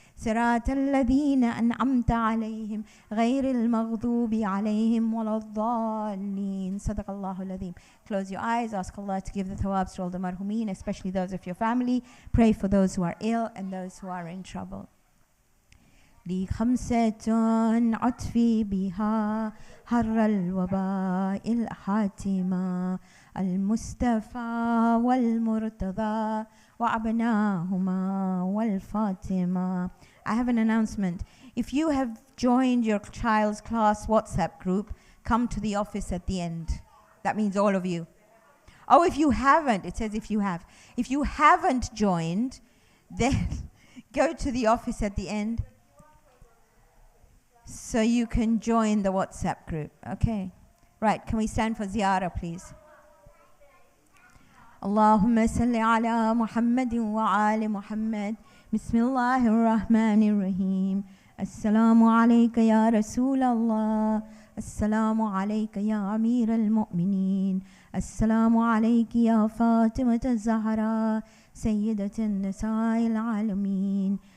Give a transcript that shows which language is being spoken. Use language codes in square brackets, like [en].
[ar] صراط الذين أنعمت عليهم غير المغضوب عليهم ولا الضالين. صدق الله العظيم. [en] Close your eyes. Ask Allah to give the thawabs to all the marhumin, especially those of your family. Pray for those who are ill and those who are in trouble. [ar] لي خمسة عطفي بها حر الوباء الحاتمة المصطفى والمرتضى وأبناهما والفاطمة. [en] I have an announcement. If you have joined your child's class WhatsApp group, come to the office at the end. That means all of you. Oh, if you haven't, it says if you have. If you haven't joined, then go to the office at the end so you can join the WhatsApp group. Okay. Right, can we stand for ziyarah, please? [ar] اللهم صل على محمد وآل محمد. بسم الله الرحمن الرحيم. السلام عليك يا رسول الله. السلام عليك يا أمير المؤمنين. السلام عليك يا فاطمة الزهراء سيدة النساء العالمين.